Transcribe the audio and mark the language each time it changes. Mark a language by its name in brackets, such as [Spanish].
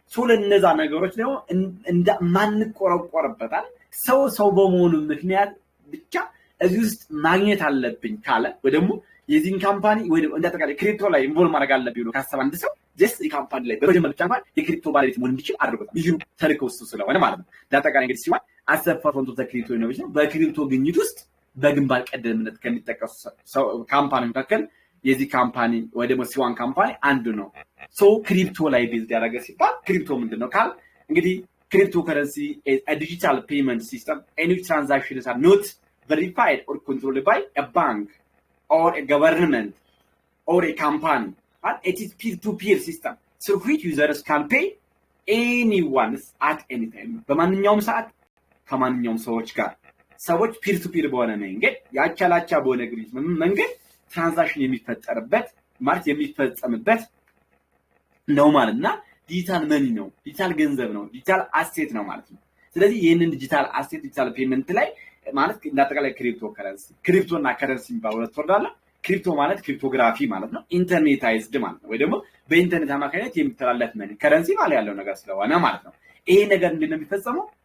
[Amharic] ለነዛ ነገሮች ደግሞ ማንቆረቆርበታል ሰው በመሆኑ ምክንያት ብቻ እዚህ ውስጥ ማግኘት አለብኝ ካለ ወይ ደግሞ የዚህን ካምፓኒ ወይ ደግሞ እንዳጠቃላይ ክሪፕቶ ላይ ኢንቮልቭ ማድረግ አለብኝ ነው ካሰበ አንድ ሰው ጀስት የካምፓኒ ላይ በመጀመሪያ ብቻ እንኳን የክሪፕቶ ባለቤት መሆን እንዲችል አድርጎታል። ቪዥኑ ተልእኮው እሱ ስለሆነ ማለት ነው። እንዳጠቃላይ እንግዲህ ሲሆን አሰፋ ፍሮንት ኦፍ ክሪፕቶ ኢኖቬሽን በክሪፕቶ ግኝት ውስጥ በግንባር ቀደምትነት ከሚጠቀሱ ካምፓኒ መካከል የዚህ ካምፓኒ ወይ ደግሞ ሲዋን ካምፓኒ አንዱ ነው። ክሪፕቶ ላይ ቤዝ ያደረገ ሲባል ክሪፕቶ ምንድነው ካል እንግዲህ [English] cryptocurrency is a digital payment system in which transactions are not verified or controlled by a bank or a government or a company. And it is peer-to-peer system. So which users can pay anyone at any time. [Amharic] በማንኛውም ሰዓት ከማንኛውም ሰዎች ጋር ሰዎች ፒር ቱ ፒር በሆነ መንገድ ያቻላቻ በሆነ ግንኙነት መንገድ ትራንዛክሽን የሚፈጠርበት ማለት የሚፈጸምበት ነው ማለትና ዲጂታል መኒ ነው፣ ዲጂታል ገንዘብ ነው፣ ዲጂታል አሴት ነው ማለት ነው። ስለዚህ ይሄንን ዲጂታል አሴት ዲጂታል ፔመንት ላይ ማለት እንዳጠቃላይ ክሪፕቶ እና ከረንሲ የሚባል ሁለት ወርድ አለ። ክሪፕቶ ማለት ክሪፕቶግራፊ ማለት ነው፣ ኢንተርኔታይዝድ ማለት ነው፣ ወይ ደግሞ በኢንተርኔት አማካኝነት የሚተላለፍ መኒ ከረንሲ ማለት ያለው ነገር ስለሆነ ማለት ነው። ይሄ ነገር እንዴት ነው የሚፈጸመው?